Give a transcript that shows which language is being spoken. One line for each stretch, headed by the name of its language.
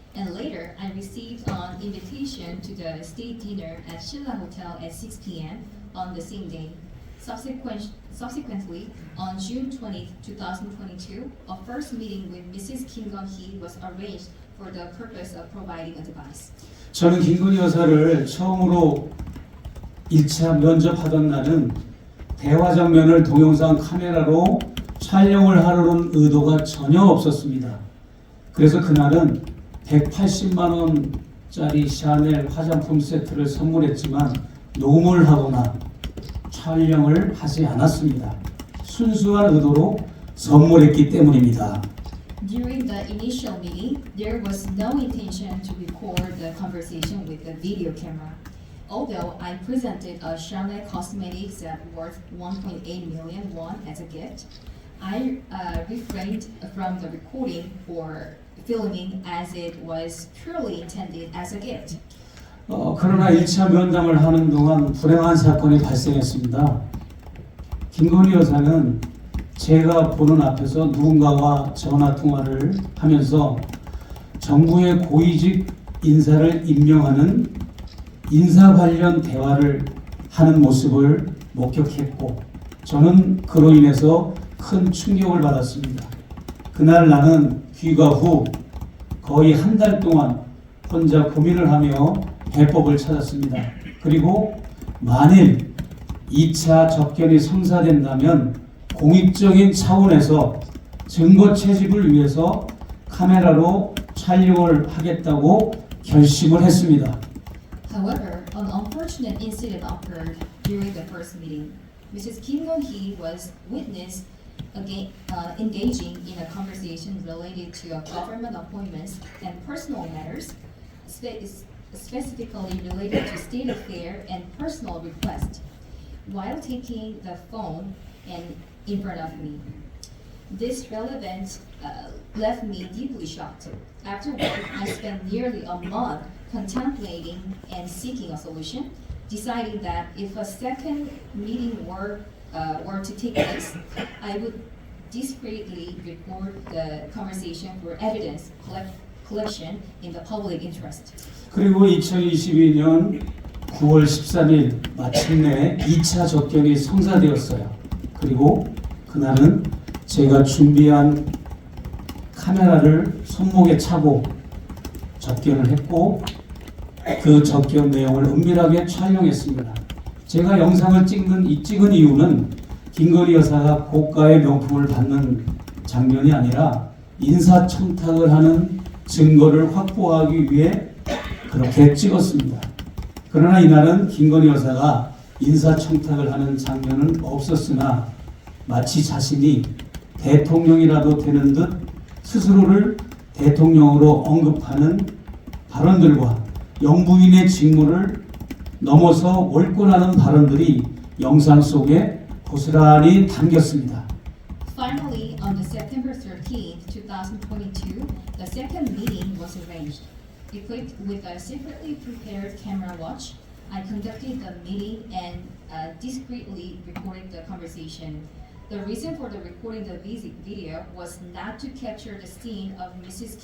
English: And later, I received an invitation to the state dinner at Shilla Hotel at 6 p.m. on the same day. Subsequently, on June 20th, 2022, a first meeting with Mrs. Kim Dong-hee was arranged for the purpose of providing advice.
Korean: 저는 김건희 여사를 처음으로 1차 면접하던 날은 대화 장면을 동영상 카메라로 촬영을 하려는 의도가 전혀 없었습니다. 그래서 그날은 180만 원짜리 샤넬 화장품 세트를 선물했지만 녹음을 하거나 촬영을 하지 않았습니다. 순수한 의도로 선물했기 때문입니다.
English: During the initial meeting, there was no intention to record the conversation with the video camera. Although I presented a Chanel cosmetic set worth 1.8 million won as a gift, I refrained from the recording or filming as it was purely intended as a gift.
Korean: 그러나 1차 면담을 하는 동안 불행한 사건이 발생했습니다. 김건희 여사는 제가 보는 앞에서 누군가와 전화 통화를 하면서 정부의 고위직 인사를 임명하는 인사 관련 대화를 하는 모습을 목격했고 저는 그로 인해서 큰 충격을 받았습니다. 그날 나는 귀가 후 거의 한 달 동안 혼자 고민을 하며 해법을 찾았습니다. 그리고 만일 2차 접견이 성사된다면 공익적인 차원에서 증거 채집을 위해서 카메라로 촬영을 하겠다고 결심을 했습니다.
English: However, an unfortunate incident occurred during the first meeting. Mrs. Kim Gun-hee was witnessed again, engaging in a conversation related to government appointments and personal matters, specifically related to state affair and personal requests, while taking the phone and in front of me. This relevance left me deeply shocked. Afterward, I spent nearly a month contemplating and seeking a solution, deciding that if a second meeting were to take place, I would discreetly record the conversation for evidence collection in the public interest.
Korean: 그리고 2022년 9월 13일 마침내 2차 접견이 성사되었어요. 그리고 그날은 제가 준비한 카메라를 손목에 차고 접견을 했고 그 접견 내용을 은밀하게 촬영했습니다. 제가 영상을 찍은 이유는 김건희 여사가 고가의 명품을 받는 장면이 아니라 인사청탁을 하는 증거를 확보하기 위해 그렇게 찍었습니다. 그러나 이날은 김건희 여사가 인사청탁을 하는 장면은 없었으나 마치 자신이 대통령이라도 되는 듯 스스로를 대통령으로 언급하는 발언들과 영부인의 직무를 넘어서 월권하는 발언들이 영상 속에 고스란히 담겼습니다.
English: Finally, on the September 13th, 2022, the second meeting was arranged. Equipped with a secretly prepared camera watch, I conducted the meeting and discreetly recorded the conversation. The reason for the recording the video was not to capture the scene of Mrs.